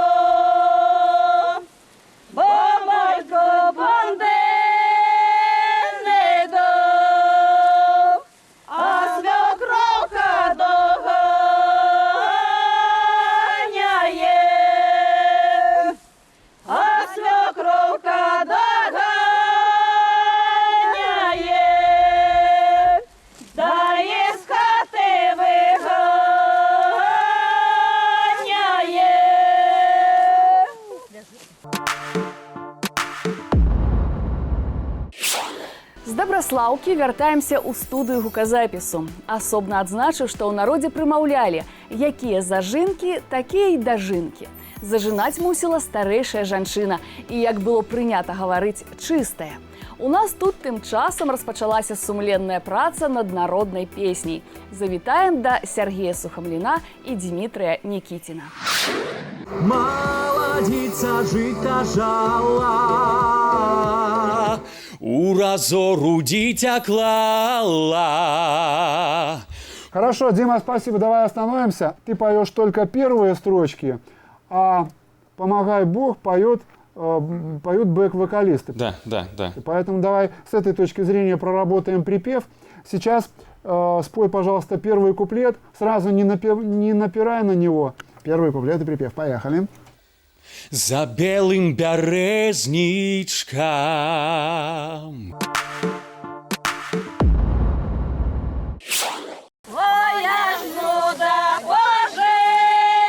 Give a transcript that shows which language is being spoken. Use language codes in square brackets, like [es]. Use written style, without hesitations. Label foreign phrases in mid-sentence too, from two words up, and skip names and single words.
[uk] Бо батько бонди не дав, а свекровка доганяє, а свекровка доганяє, дає з хати виганяє. [be] З Добраслаўкі вяртаемся ў студыю гуказапісу. Асобна адзначыў, што ў народзе прымаўлялі, якія зажынкі, такія і дажынкі. Зажынаць мусіла старэйшая жанчына і, як было прынята гаварыць, чыстая. У нас тут тым часам распачалася сумленная праца над народнай песняй. Завітаем да Сергея Сухамліна і Дмітрыя Нікіціна. [uk] Молодица жита жала, у разору дитя клала. [ru] Хорошо, Дима, спасибо. Давай остановимся. Ты поешь только первые строчки, а «Помогай Бог» поют бэк-вокалисты. Да. И поэтому давай с этой точки зрения проработаем припев. Сейчас спой, пожалуйста, первый куплет, сразу не напирай на него. Первый куплет и припев. Поехали. За белым березничком [uk] Твоя ж нуда, Боже,